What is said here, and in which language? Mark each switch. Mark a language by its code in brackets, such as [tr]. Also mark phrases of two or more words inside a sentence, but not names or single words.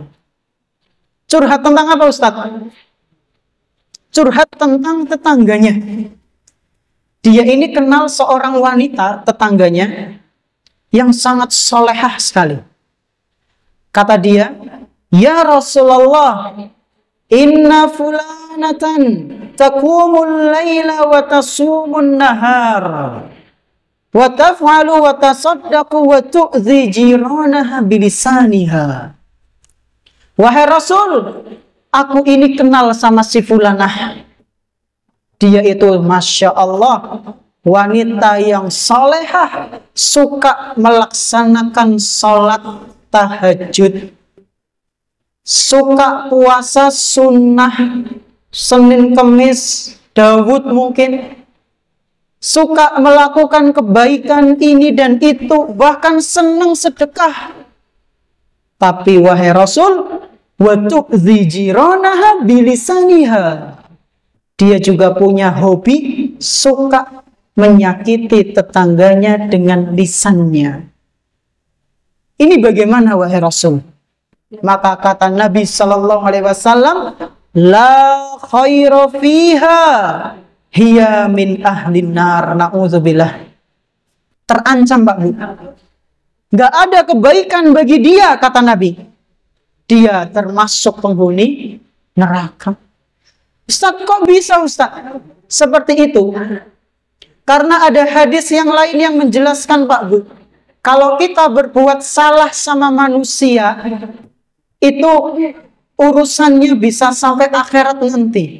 [id] Curhat tentang apa, Ustaz? Curhat tentang tetangganya. Dia ini kenal seorang wanita tetangganya yang sangat solehah sekali. Kata dia, [ar] "يا رسول الله, إن فلانة تقوم الليل وتصوم النهار وتفعل وتصدق وتؤذي جيرانها بلسانها." [id] Wahai Rasul, aku ini kenal sama si fulanah. Dia itu [ar] ما شاء الله [id] wanita yang solehah, suka melaksanakan sholat tahajud, suka puasa sunnah Senin Kemis, Daud mungkin, suka melakukan kebaikan ini dan itu, bahkan senang sedekah. Tapi wahai Rasul, [ar] وتؤذي جيرانها بلسانها, [id] dia juga punya hobi suka menyakiti tetangganya dengan lisannya. Ini bagaimana wahai Rasul? Maka kata Nabi [ar] صلى الله عليه وسلم لا خير فيها هي من أهل النار, [id] na'udzubillah. Terancam, Pak, Bu. Gak ada kebaikan bagi dia, kata Nabi. Dia termasuk penghuni neraka. Ustaz, kok bisa, Ustaz? Seperti itu. Karena ada hadis yang lain yang menjelaskan, Pak Bu, kalau kita berbuat salah sama manusia, itu urusannya bisa sampai akhirat nanti.